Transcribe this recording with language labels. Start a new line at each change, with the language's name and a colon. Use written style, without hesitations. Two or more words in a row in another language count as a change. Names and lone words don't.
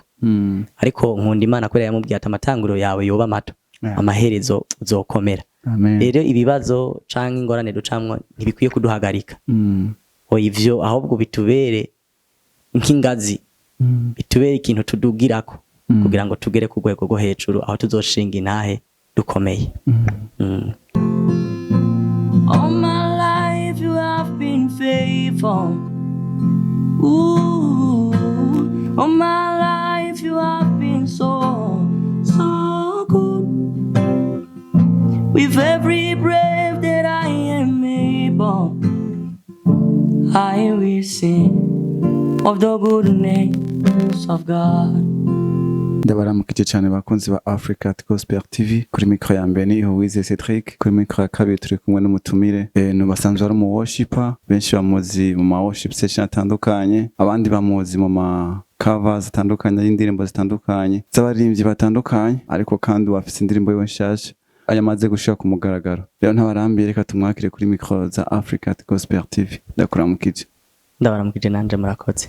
Rundi: Ariko nkunda Imana kubera yamubwiye ati amatanguriro yawe yoba mato, amaherezo uzokomera. Rero ibibazo canke ingorane ducamwo ntibikwiye kuduhagarika. Ivyo ahubwo bitubere nk'ingazi, bitubere ikintu tudugirako kugira ngo tugere ku rwego rwo hejuru aho tuzoshinga intahe dukomeye.
English: All my life you have been faithful. Ooh, all my life you have been so good. With every breath that I am able, I will sing of the goodness of God.
Rundi: Ndabaramukije cyane bakunzi ba Africa Gospel TV. Kuri micro ya mbere ni Uwize Cedric, kuri micro ya kabiri turi kumwe n'umutumire basanzwe ari mu worshiper, benshi bamuzi mu ma
English: worship session
Rundi: atandukanye, abandi bamuzi mu ma covers atandukanye y'indirimbo zitandukanye z'abaririmbyi batandukanye, ariko kandi wafise indirimbo yiwe nshasha ayamaze gushika ku mugaragaro. Rero ntabarambiye, reka tumwakire kuri micro za Africa Gospel TV. Ndakuramukije. Ndabaramukije nanje, murakoze.